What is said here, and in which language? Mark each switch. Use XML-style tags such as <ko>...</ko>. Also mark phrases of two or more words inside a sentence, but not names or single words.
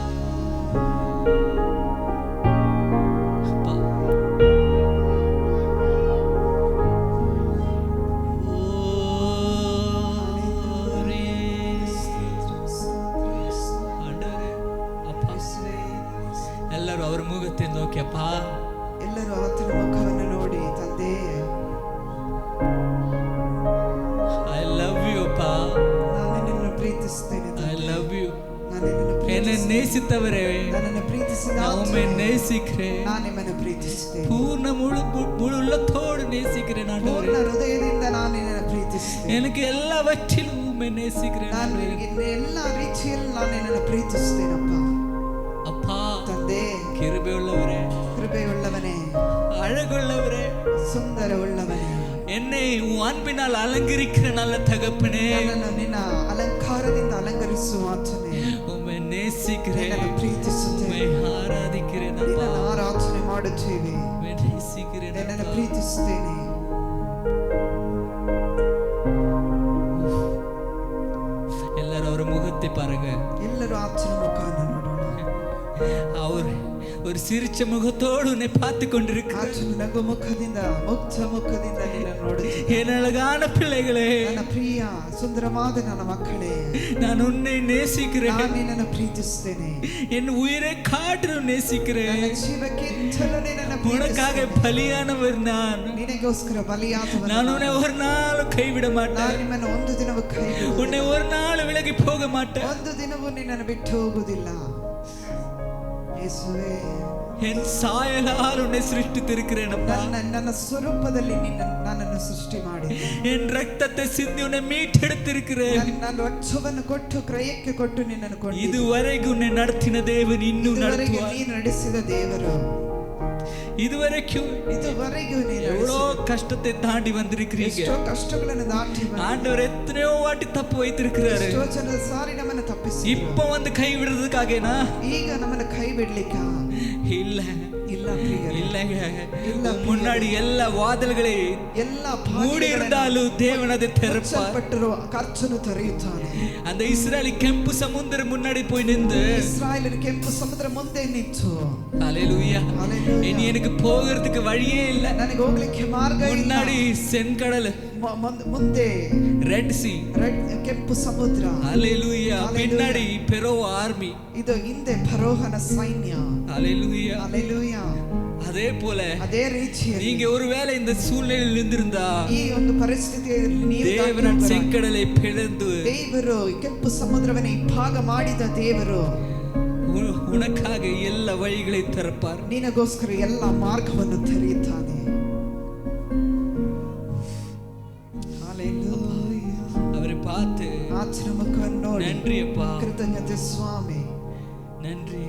<ta>அப்பா. ஓ, ஆண்டவரே, அப்பா.</ta> <kn>ಎಲ್ಲರೂ ಅವರ ಮುಖத்தை ನೋಕಿ ಅಪ್ಪ ಎಲ್ಲರೂ ಆತನ ಮುಖವನ್ನು ನೋಡಿ ತಂದೆ</kn> <en>I love you ಅಪ್ಪ</en> <kn>ನಾನು ನಿನ್ನನ್ನು ಪ್ರೀತಿಸುತ್ತೇನೆ</kn> <en>I</en> <kn>ತಂದೆ.</kn> <en>love you</en> <kn>ನಾನು ನಿನ್ನನ್ನು</kn> <ta>என்னை</ta> <kn>ಪ್ರೀತಿಸುತ್ತೇನೆ.</kn> <ta>நேசித்தவரே</ta> <kn>ನನ್ನನ್ನು ಪ್ರೀತಿಸಿದ</kn> <ta>நான் உம்மை</ta> <kn>ಆತನೇ,</kn> <ta>நேசிக்கிறேன்</ta> <kn>ನಾನು ನಿಮ್ಮನ್ನು ಪ್ರೀತಿಸುತ್ತೇನೆ.</kn> <ta>பூர்ண முழு உள்ளத்தோடு நேசிக்கிறேன்</ta> <kn>ಪೂರ್ಣ</kn> <ta>ஆண்டவரே</ta> <kn>ಹೃದಯದಿಂದ ನಾನು ನಿನ್ನನ್ನು ಪ್ರೀತಿಸುತ್ತೇನೆ.</kn> <ta>எனக்கு எல்லாவற்றிலும் உம்மை நேசிக்கிறேன்</ta> <kn>ನಾನು</kn> <ta>ஆண்டவரೇ.</ta> <kn>ನಿನ್ನ ಎಲ್ಲ ರೀತಿಯಲ್ಲಿ ನಾನು ನಿನ್ನನ್ನು ಪ್ರೀತಿಸುತ್ತೇನಪ್ಪ.</kn> <ta>அப்பா</ta> <kn>ತಂದೆ,</kn> <ta>கிருபை உள்ளவரே</ta> <kn>ಕೃಪೆಯುಳ್ಳವನೇ,</kn> <ta>அழகுள்ளவரே</ta> <kn>ಸುಂದರವುಳ್ಳವನೇ,</kn> <ta>என்னை உன் அன்பினால் அலங்கரிக்கிற நல்ல தகப்பனே</ta> <kn>ನನ್ನನ್ನು ನಿನ್ನ ಅಲಂಕಾರದಿಂದ ಅಲಂಕರಿಸುವ ಆತನೇ,</kn> <ta>உம்மை நேசிக்கிறேன்</ta> <kn>ನಿನ್ನನ್ನು ಪ್ರೀತಿಸುತ್ತೇನೆ.</kn> <ta>உம்மை ஆராதிக்கிறேன் அப்பா</ta> <kn>ನಿನ್ನನ್ನು ಆರಾಧನೆ ಮಾಡುತ್ತೇವೆ.</kn> <ta>உம்மை நேசிக்கிறேன்</ta> <kn>ನಿನ್ನನ್ನು</kn> <ta>அப்பா.</ta> <kn>ಪ್ರೀತಿಸುತ್ತೇನೆ.</kn> <ta>எல்லாரும் அவர் முகத்தை பாருங்க</ta> <kn>ಎಲ್ಲರೂ ಆತನ ಮುಖವನ್ನು ನೋಡೋಣ.</kn> <ta>அவர் ஒரு சிரிச்ச முகத்தோடு உன்னை பார்த்து கொண்டிருக்கிறார்</ta> <kn>ಆತನು ನಗು ಮುಖದಿಂದ, ಮುಗ್ಧ ಮುಖದಿಂದ ನಿನ್ನನ್ನು ನೋಡುತ್ತೇನೆ.</kn> <ta>என் அழகான பிள்ளைகளே</ta> <kn>ನನ್ನ ಪ್ರಿಯ ಸುಂದರವಾದ ನನ್ನ ಮಕ್ಕಳೇ,</kn> <ta>நான் உன்னை நேசிக்கிறேன்</ta> <kn>ನಾನು ನಿನ್ನನ್ನು ಪ್ರೀತಿಸುತ್ತೇನೆ.</kn> <ta>என் உயிரை காட்டிலும் நேசிக்கிறேன்</ta> <kn>ನನ್ನ ಜೀವಕ್ಕಿಂತಲೂ ನಿನ್ನನ್ನು</kn> <ta>உனக்காக</ta> <kn>ಪ್ರೀತಿಸುತ್ತೇನೆ.</kn> <ta>பலியானவர் நான்</ta> <kn>ನಿನಗೋಸ್ಕರ ಬಲಿಯಾದವನು</kn> <ta>நான்</ta> <kn>ನಾನು.</kn> <ta>உன்னை ஒரு நாளும் கைவிட</ta> <kn>ನಾನು</kn> <ta>மாட்டேன்</ta> <kn>ನಿಮ್ಮನ್ನು ಒಂದು ದಿನವೂ ಕೈ</kn> <ta>உன்னை ஒரு நாள் விலகி போக மாட்டேன்</ta> <kn>ಒಂದು ದಿನವೂ ನಿನ್ನನ್ನು ಬಿಟ್ಟು ಹೋಗುವುದಿಲ್ಲ. ಯೇಸುವೇ,</kn> <ta>என் சாயலால் உன்னை சிருஷ்டித்திருக்கிறேன் அப்பா</ta> <kn>ನನ್ನ ಸ್ವರೂಪದಲ್ಲಿ ನನ್ನನ್ನು ಸೃಷ್ಟಿ ಮಾಡಿ</kn> <ta>என் ரத்தத்தை சிந்தி உன்னை மீட்டெடுத்திருக்கிறேன்</ta> <kn>ನನ್ನ ರಕ್ತವನ್ನು ಕೊಟ್ಟು ಕ್ರಯಕ್ಕೆ ಕೊಟ್ಟು ನಿನ್ನನ್ನು ಕೊಂಡು</kn> <ta>இதுவரைக்கும் உன்னை நடத்தின தேவன் இன்னும்</ta> <kn>ಇದುವರೆಗೆ</kn> <ta>நடத்துவார்</ta> <kn>ನೀನು ನಡೆಸಿದ ದೇವರು,</kn> <ta>இதுவரைக்கும்</ta> <kn>ಇದುವರೆಗೂ ನೀನು</kn> <ta>எவ்வளோ கஷ்டத்தை தாண்டி வந்திருக்கிறீங்க</ta> <kn>ಎಷ್ಟೋ ಕಷ್ಟಗಳನ್ನು ದಾಟಿ ಬಂದಿದ್ದೀಯ.</kn> <ta>ஆண்டவர் எத்தனையோ வாட்டி தப்பு வைத்திருக்கிறாரு</ta> <kn>ಎಷ್ಟೋ ಜನರ ಸಾರಿ ನಮ್ಮನ್ನು ತಪ್ಪಿಸಿ</kn> <ta>இப்ப வந்து கை விடுறதுக்காகனா</ta> <kn>ಈಗ ನಮ್ಮನ್ನು ಕೈ ಬಿಡ್ಲಿಕ್ಕ</kn> <ta>இல்ல</ta> <kn>ಇಲ್ಲ ಪ್ರಿಯರೇ.</kn> <ta>இல்லங்க இல்ல, முன்னாடி எல்லா வாதல்களை</ta> <kn>ಎಲ್ಲ</kn> <ta>மூடி இருந்தாலும் தேவன் அதை திறப்பார்</ta> <kn>ಮುಚ್ಚಲ್ಪಟ್ಟಿರುವ ಕರ್ತನು ತೆರೆಯುತ್ತಾನೆ.</kn> <ta>அந்த இஸ்ரேலி</ta> <kn>ಕೆಂಪು ಸಮುದ್ರ</kn> <ta>முன்னாடி போய் நின்று</ta> <kn>ಇಸ್ರಾಯೇಲಿನ ಕೆಂಪು ಸಮುದ್ರ ಮುಂದೆ ನಿಂತು,</kn> <ta>ஹalleluya</ta> <kn>Hallelujah.</kn> <ta>இனி எனக்கு போகிறதுக்கு வழியே இல்ல</ta> <kn>ನನಗೆ ಹೋಗ್ಲಿಕ್ಕೆ ಮಾರ್ಗ ಇಲ್ಲ.</kn> <ta>முன்னாடி செங்கடல்</ta> <kn>ಮುಂದೆ</kn> <en>red sea</en> <kn>ಕೆಂಪು ಸಮುದ್ರ,</kn> <ta>ஹalleluya பின்னாடி பெரோ ஆர்மி</ta> <kn>ಇದು ಹಿಂದೆ ಫರೋಹನ ಸೈನ್ಯ.</kn> <ta>ஹalleluya</ta> <kn>ಹಲ್ಲೆಲೂಯಾ.</kn> <ta>அதே போல</ta> <kn>ಅದೇ ರೀತಿಯಲ್ಲಿ</kn> <ta>நீங்க ஒருவேளை இந்த சூழ்நிலையில் இருந்திருந்தா</ta> <kn>ಈ ಒಂದು ಪರಿಸ್ಥಿತಿಯಲ್ಲಿ ನೀವು</kn> <ta>தேவன் செங்கடலை பிளந்து</ta> <kn>ದೇವರು ಕೆಂಪು ಸಮುದ್ರವನ್ನ ಇಬ್ಬಾಗ ಮಾಡಿದ ದೇವರು</kn> <ta>உனக்காக எல்லா வழிகளை திறப்பார்</ta> <kn>ನಿನಗೋಸ್ಕರ ಎಲ್ಲ ಮಾರ್ಗವನ್ನು ತೆರೆಯುತ್ತಾನೆ. ಹಲ್ಲೆಲೂಯಾ.</kn> <ta>அவரை பார்த்து</ta> <kn>ಆತನ ಮುಖವನ್ನು ನೋಡಿ</kn> <ta>நன்றி அப்பா</ta> <kn>ಕೃತಜ್ಞತೆ ಸ್ವಾಮಿ,</kn>